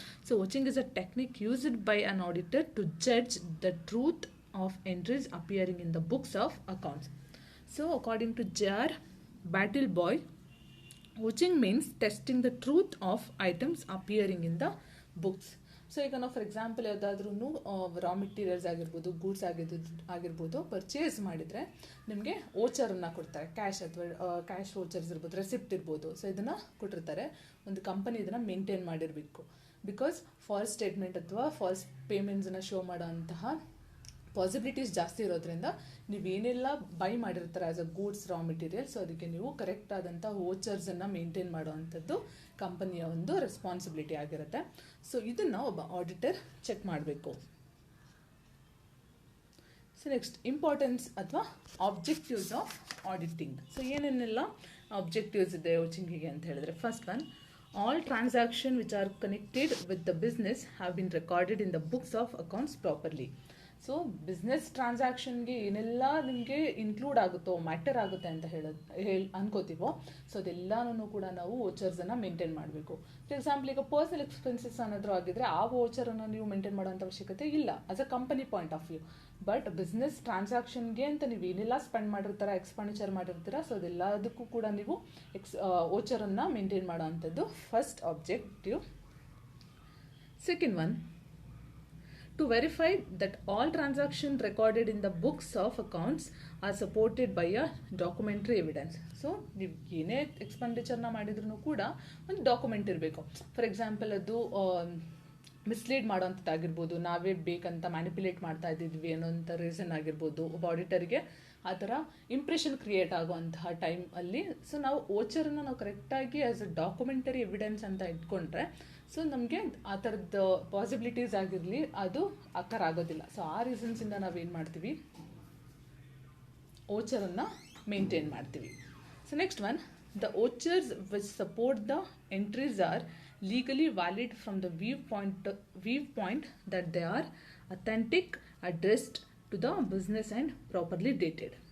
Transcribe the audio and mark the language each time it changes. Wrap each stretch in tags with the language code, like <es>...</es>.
<en>So watching is a technique used by an auditor to judge the truth of entries appearing in the books of accounts. So according to J.R. Battleboy, watching means testing the truth of items appearing in the books.</en> <kn>So ಈಗ ನಾವು for example ಯಾವುದಾದ್ರೂ raw materials ಆಗಿರ್ಬೋದು, goods ಆಗಿರ್ಬೋದು purchase ಮಾಡಿದರೆ ನಿಮಗೆ ಓಚರನ್ನು ಕೊಡ್ತಾರೆ, cash ಅಥವಾ cash vouchers ಇರ್ಬೋದು, ರೆಸಿಪ್ಟ್ ಇರ್ಬೋದು. ಸೊ ಇದನ್ನು ಕೊಟ್ಟಿರ್ತಾರೆ. ಒಂದು ಕಂಪನಿ ಇದನ್ನು ಮೇಂಟೈನ್ ಮಾಡಿರಬೇಕು. ಬಿಕಾಸ್ ಫಾಲ್ಸ್ ಸ್ಟೇಟ್ಮೆಂಟ್ ಅಥವಾ ಫಾಲ್ಸ್ ಪೇಮೆಂಟ್ಸನ್ನು ಶೋ ಮಾಡೋ ಅಂತಹ ಪಾಸಿಬಿಲಿಟೀಸ್ ಜಾಸ್ತಿ ಇರೋದ್ರಿಂದ ನೀವೇನೆಲ್ಲ ಬೈ ಮಾಡಿರ್ತಾರೆ as a goods, raw material, so ಅದಕ್ಕೆ ನೀವು ಕರೆಕ್ಟ್ ಆದಂಥ ವೋಚರ್ಸನ್ನು ಮೇಂಟೈನ್ ಮಾಡುವಂಥದ್ದು ಕಂಪನಿಯ ಒಂದು ರೆಸ್ಪಾನ್ಸಿಬಿಲಿಟಿ ಆಗಿರುತ್ತೆ. ಸೊ ಇದನ್ನು ಒಬ್ಬ ಆಡಿಟರ್ ಚೆಕ್ ಮಾಡಬೇಕು.</kn> <en>So next importance ಅಥವಾ objectives of auditing.</en> <kn>ಸೊ ಏನೇನೆಲ್ಲ ಆಬ್ಜೆಕ್ಟಿವ್ಸ್ ಇದೆ ವಾಚಿಂಗಿಗೆ ಅಂತ ಹೇಳಿದ್ರೆ,</kn> <en>First one, all transactions which are connected with the business have been recorded in the books of accounts properly.</en> <kn>So business ಟ್ರಾನ್ಸಾಕ್ಷನ್ಗೆ ಏನೆಲ್ಲ ನಿಮಗೆ include ಆಗುತ್ತೋ, matter ಆಗುತ್ತೆ ಅಂತ ಅನ್ಕೋತೀವೋ, ಸೊ ಅದೆಲ್ಲನೂ ಕೂಡ ನಾವು ವೋಚರ್ಸನ್ನು ಮೇಂಟೈನ್ ಮಾಡಬೇಕು. ಫಾರ್ ಎಕ್ಸಾಂಪಲ್ ಈಗ ಪರ್ಸನಲ್ ಎಕ್ಸ್ಪೆನ್ಸಸ್ ಅನ್ನೋದು ಆಗಿದ್ರೆ ಆ ವೋಚರನ್ನು ನೀವು ಮೇಂಟೈನ್ ಮಾಡೋಂಥ ಅವಶ್ಯಕತೆ ಇಲ್ಲ as a company point of view. But business ಟ್ರಾನ್ಸಾಕ್ಷನ್ಗೆ ಅಂತ ನೀವು ಏನೆಲ್ಲ ಸ್ಪೆಂಡ್ ಮಾಡಿರ್ತೀರ, ಎಕ್ಸ್ಪೆಂಡಿಚರ್ ಮಾಡಿರ್ತೀರ, ಸೊ ಅದೆಲ್ಲದಕ್ಕೂ ಕೂಡ ನೀವು ವೋಚರನ್ನು ಮೇಂಟೈನ್ ಮಾಡೋ ಅಂಥದ್ದು first objective.</kn> <en>Second one, to verify that all transactions recorded in the books of accounts are supported by a documentary evidence.</en> <kn>So ನೀವು ಏನೇ ಎಕ್ಸ್ಪೆಂಡಿಚರ್ನ ಮಾಡಿದ್ರೂ ಕೂಡ ಒಂದು ಡಾಕ್ಯುಮೆಂಟ್ ಇರಬೇಕು. ಫಾರ್ ಎಕ್ಸಾಂಪಲ್ ಅದು ಮಿಸ್ಲೀಡ್ ಮಾಡೋಂಥದ್ದಾಗಿರ್ಬೋದು, ನಾವೇ ಬೇಕಂತ ಮ್ಯಾನಿಪ್ಯುಲೇಟ್ ಮಾಡ್ತಾ ಇದ್ದಿದ್ವಿ ಅನ್ನೋಂಥ ರೀಸನ್ ಆಗಿರ್ಬೋದು, ಒಬ್ಬ ಆಡಿಟರ್ಗೆ ಆ ಥರ ಇಂಪ್ರೆಷನ್ ಕ್ರಿಯೇಟ್ ಆಗುವಂತಹ ಟೈಮಲ್ಲಿ ಸೊ ನಾವು ವೋಚರನ್ನು ನಾವು ಕರೆಕ್ಟಾಗಿ ಆ್ಯಸ್ ಅ ಡಾಕ್ಯುಮೆಂಟರಿ ಎವಿಡೆನ್ಸ್ ಅಂತ ಇಟ್ಕೊಂಡ್ರೆ ಸೊ ನಮಗೆ ಆ ಥರದ್ದು ಪಾಸಿಬಿಲಿಟೀಸ್ ಆಗಿರಲಿ ಅದು ಆಕಾರ ಆಗೋದಿಲ್ಲ. ಸೊ ಆ ರೀಸನ್ಸಿಂದ ನಾವೇನು ಮಾಡ್ತೀವಿ, ವೋಚರನ್ನು ಮೇಂಟೈನ್ ಮಾಡ್ತೀವಿ.</kn> <en>So next one, the vouchers which support the entries are legally valid from the viewpoint that they are authentic, addressed to the business and properly dated.</en>